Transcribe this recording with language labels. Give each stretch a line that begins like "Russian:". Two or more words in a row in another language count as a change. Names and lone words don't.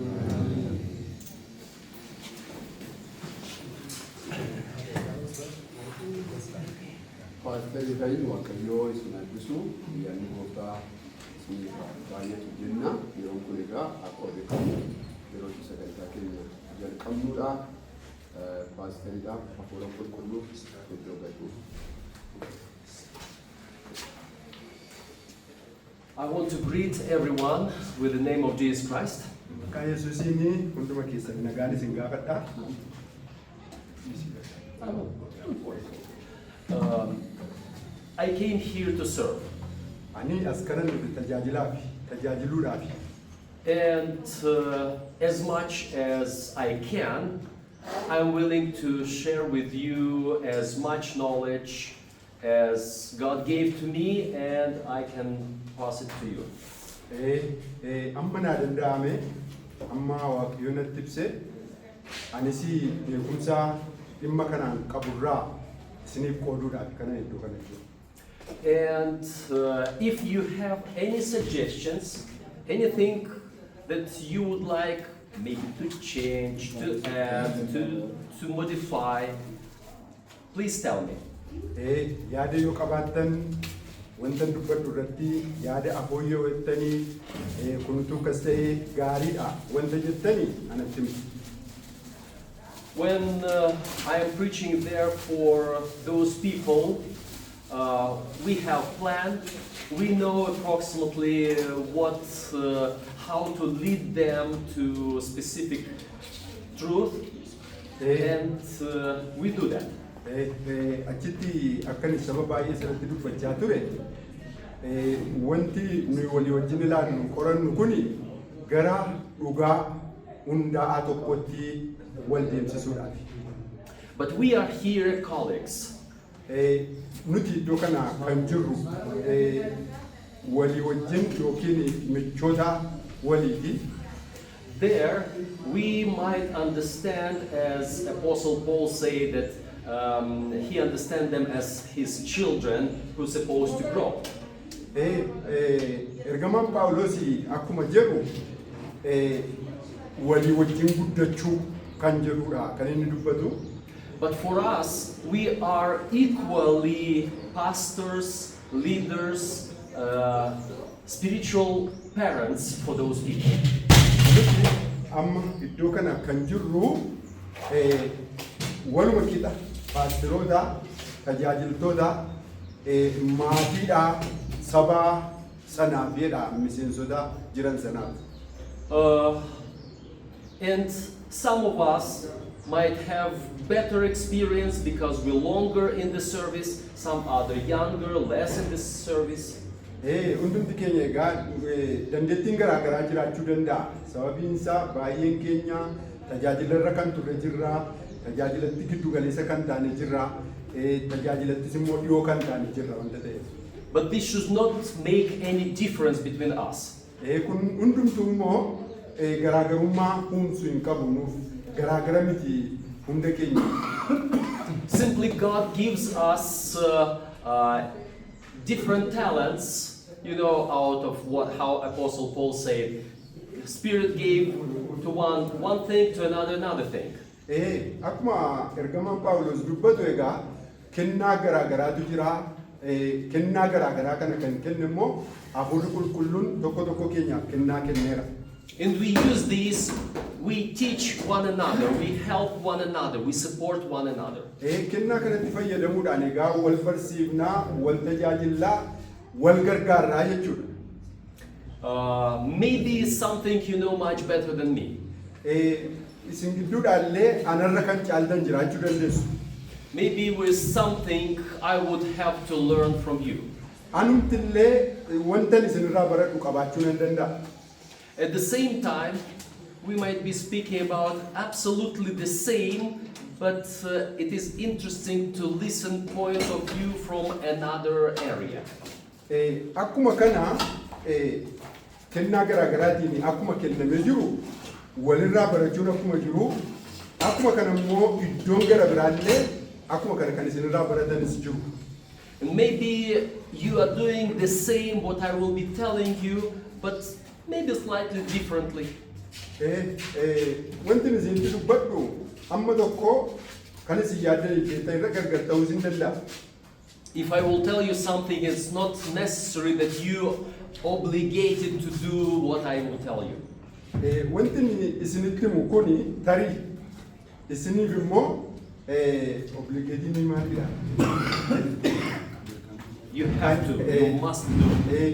Oromo: Paasterii ta'in Waaqayyoo isin eebbisu yaadni gooftaa isiniif baay'atu jenna. Yeroon kun egaa akka beekamu yeroo sagantaa keenya jalqabnuudha. Paasteriidhaaf hafuura qulqulluu iddoo gatuuf.
English: I want to greet everyone with the name of Jesus Christ.
Oromo: Maqaa Yesuusiin hunduma keessan nagaan isin gaafadha.
English: I came here to serve.
Oromo: Ani as kanan dhufe tajaajilaaf, tajaajiluudhaaf.
English: And as much as I can, I'm willing to share with you as much knowledge as God gave to me, and I can pass it to you.
Oromo: Amma naa danda'ame, amma Waaqayyoon natti ibse, anis beekumsa dhimma kanaan qaburraa isiniif qooduudhaaf kana iddoo kana jiru.
English: And if you have any suggestions, anything that you would like maybe to change, to add, to modify, please tell me.
Oromo: Yaada yoo qabaattan wanta dubbadhu irratti yaada afooyyoo jettanii kunutu kas ta'ee gaariidha wanta jettanii anatti himtu.
English: When I am preaching there for those people, we have planned. We know approximately how to lead them to specific truth, and we do that.
Oromo: Achitti akkan saba baay'ee sanatti dubbachaa ture wanti nuyi walii wajjin ilaallu qorannu kuni gara dhugaa hundaa'aa tokkotti wal deemsisuudhaaf.
English: But we are here colleagues.
Oromo: Nuti iddoo kana kan jirru walii wajjin yookiin michoota waliiti.
English: There we might understand, as Apostle Paul said, that he understands them as his children who are supposed to grow.
Oromo: Ergamaan Phaawulos akkuma jedhu walii wajjin guddachuu kan jedhudha kan inni dubbatu.
English: But for us, we are equally pastors, leaders, spiritual parents for those people.
Oromo: Amma iddoo kana kan jirru waluma qixa paasteroota, tajaajiltoota, maatiidha, saba sanaafidha, miseensota jiran sanaaf.
English: And some of us might have better experience because we're longer in the service, some other younger, less in the service.
Oromo: Hundumti keenya egaa dandeettiin garaa garaa jiraachuu danda'a. Sababiin isaa baay'een keenya tajaajilarra kan turre jirra, tajaajilatti giddu galeessa kan taane jirra, tajaajilattis immoo dhiyoo kan taane jirra wanta ta'eef.
English: But this should not make any difference between us.
Oromo: Kun hundumtuu immoo garaagarummaa uumsuu hin qabu nuuf garaagara miti hunda keenya.
English: Simply God gives us different talents, you know, out of how Apostle Paul said, Spirit gave to one thing, to another thing.
Oromo: Akkuma ergamaan Phaawulos dubbatu egaa kennaa garaagaraatu jira. Kennaa garaagaraa kana kan kenne immoo Hafuurri Qulqulluun tokko tokko keenyaaf kennaa kenneera.
English: And we use these, we teach one another, we help one another, we support one another.
Oromo: Kennaa kanatti fayyadamuudhaan egaa wal barsiifnaa, wal tajaajillaa, wal gargaarraa jechuudha.
English: Maybe something you know much better than me.
Oromo: Isin gidduudhaallee anarra kan caaltan jiraachuu dandeessu.
English: Maybe with something I would have to learn from you.
Oromo: Anumtillee wantan isinirraa baradhu qabaachuu nan danda'a.
English: At the same time, we might be speaking about absolutely the same, but it is interesting to listen point of view from another area.
Oromo: Akkuma kana kennaa garaagaraatiin akkuma kennamee jiru walirraa barachuun akkuma jiru akkuma kana immoo iddoon gara biraallee akkuma kana kan isinirraa baratanis jiru.
English: Maybe you are doing the same what I will be telling you, but maybe slightly differently.
Oromo: Wanti isin dubbadhu amma tokko kan isin yaaddan keessaa irra gargar ta'uu isin danda'a.
English: If I will tell you something, it's not necessary that you obligated to do what I will tell you.
Oromo: Wanti isinitti himu kuni tarii isiniif immoo obligatiin maalidha?
English: You have to, you must do.